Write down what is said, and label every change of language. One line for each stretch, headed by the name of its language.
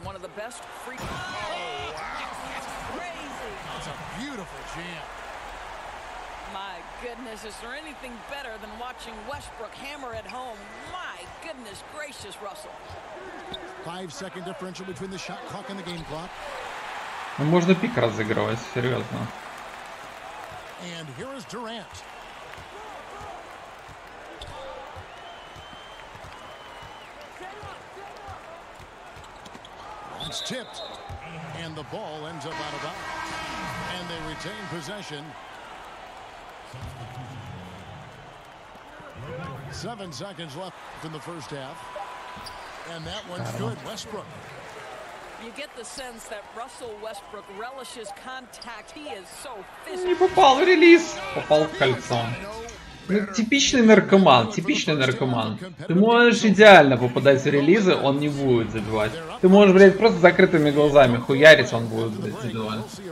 English: One of the best free. Oh, that's crazy. That's a beautiful jam. My goodness, is there anything better than watching Westbrook hammer at home? My goodness gracious, Russell. 5-second differential between the shot clock and the game clock.
Russian: Ну, можно пик разыгрывать, серьезно.
English: And here is Durant. It's tipped, and the ball ends up out of bounds. And they retain possession. 7 seconds left in the first half. And that one's good. Westbrook. You get the sense that Russell Westbrook relishes contact. He is so physical.
Russian: Не попал в релиз. Попал в кольцо. Ну, типичный наркоман, типичный наркоман. Ты можешь идеально попадать в релизы, он не будет забивать. Ты можешь, блядь, просто закрытыми глазами хуярить, он будет, блядь, забивать.